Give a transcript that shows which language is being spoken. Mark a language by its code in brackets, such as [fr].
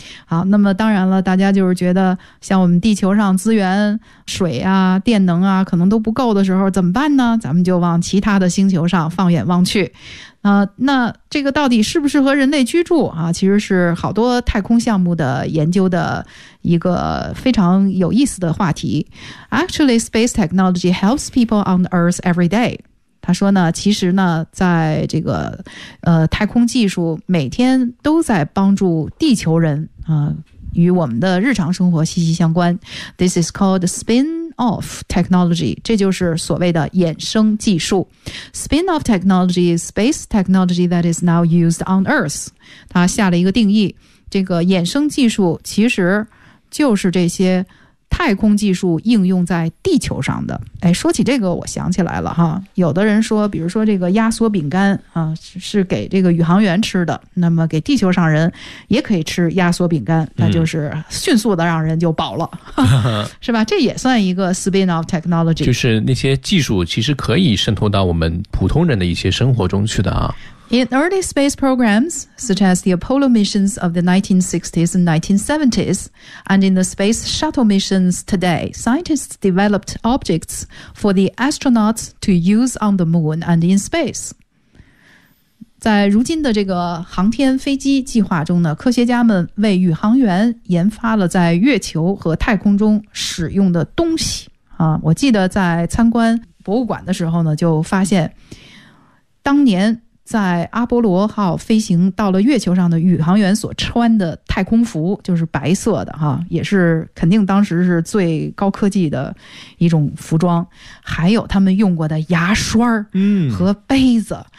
[zh] 好，那么当然了，大家就是觉得像我们地球上资源水啊、电能啊，可能都不够的时候怎么办呢？咱们就往其他的星球上放眼望去。那这个到底适不适合人类居住啊？其实是好多太空项目的研究的一个非常有意思的话题。 [en] Actually, space technology helps people on Earth every day. [zh] 他说呢，其实呢，在这个太空技术每天都在帮助地球人啊、与我们的日常生活息息相关。 [en] This is called spin-off technology， [zh] 这就是所谓的衍生技术。 [en] Spin-off technology is space technology that is now used on Earth。 [zh] 他下了一个定义，这个衍生技术其实就是这些太空技术应用在地球上的。哎，说起这个我想起来了哈，有的人说比如说这个压缩饼干啊，是给这个宇航员吃的，那么给地球上人也可以吃压缩饼干，那就是迅速的让人就饱了、是吧，这也算一个 spin off technology，就是那些技术其实可以渗透到我们普通人的一些生活中去的啊。 [en] In early space programs, such as the Apollo missions of the 1960s and 1970s, and in the space shuttle missions today, scientists developed objects for the astronauts to use on the moon and in space. [zh] 在如今的这个航天飞机计划中呢，科学家们为宇航员研发了在月球和太空中使用的东西。我记得在参观博物馆的时候呢，就发现当年在阿波罗号飞行到了月球上的宇航员所穿的太空服，就是白色的哈，也是肯定当时是最高科技的一种服装，还有他们用过的牙刷和杯子，